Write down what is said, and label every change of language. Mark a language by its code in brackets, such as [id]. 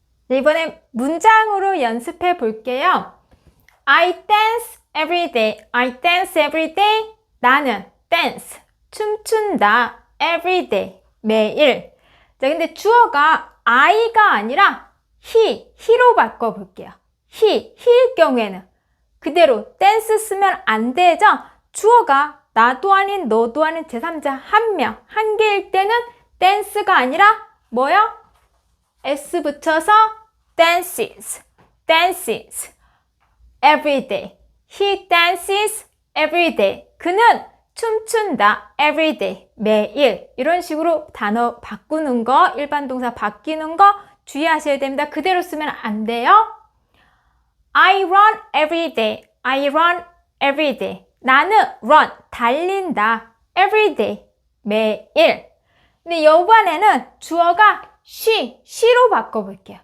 [ko] 이번엔 문장으로 연습해 볼게요. [en] I dance every day. [ko] 나는 dance, 춤춘다. [en] every day, [ko] 매일. 자, 근데 주어가 I가 아니라 he로 바꿔볼게요. he일 경우에는 그대로 dance 쓰면 안 되죠? 주어가 나도 아닌 너도 아닌 제3자 한 개일 때는 dance가 아니라 뭐요? S 붙여서 dances. [en] every day. He dances every day. [ko] 그는 춤춘다. [en] every day. [ko] 매일. 이런 식으로 단어 바꾸는 거, 일반 동사 바뀌는 거 주의하셔야 됩니다. 그대로 쓰면 안 돼요. [en] I run every day. I run every day. [ko] 나는 [en] run, [ko] 달린다. [en] every day, [ko] 매일. 근데 이번에는 주어가 she로 바꿔볼게요.